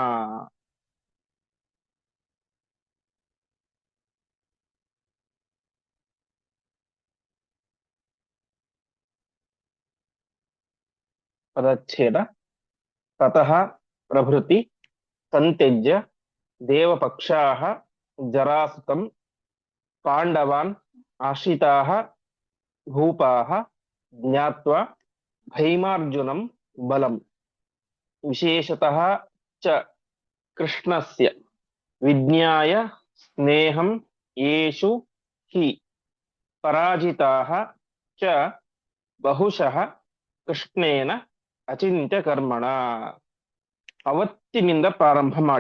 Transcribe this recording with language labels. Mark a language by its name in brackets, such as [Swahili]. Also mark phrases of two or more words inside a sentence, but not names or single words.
[Kannada] ಪದಚ್ಛೇದ. [Sanskrit] ತತಃ ಪ್ರಭೃತಿ ಸಂತ್ಯಜ್ಯ ದೇವಪಕ್ಷಾಃ ಜರಾಸುತಂ ಪಾಂಡವಾನ್ ಆಶ್ರಿತಾಃ ಭೂಪಾಃ ಜ್ಞಾತ್ವಾ ಭೈಮಾರ್ಜುನಂ ಬಲಂ. ವಿಶೇಷತಃ ಚ ಕೃಷ್ಣಸ್ಯ ವಿಜ್ಞಾಯ ಸ್ನೇಹಂ ಯೇಷು ಹಿ ಪರಾಜಿತಾಃ ಚ ಬಹುಶಃ ಕೃಷ್ಣೇನ ಅಚಿಂತ್ಯ ಕರ್ಮಣ. [Kannada] ಅವತ್ತಿನಿಂದ ಪ್ರಾರಂಭ ಮಾಡಿ.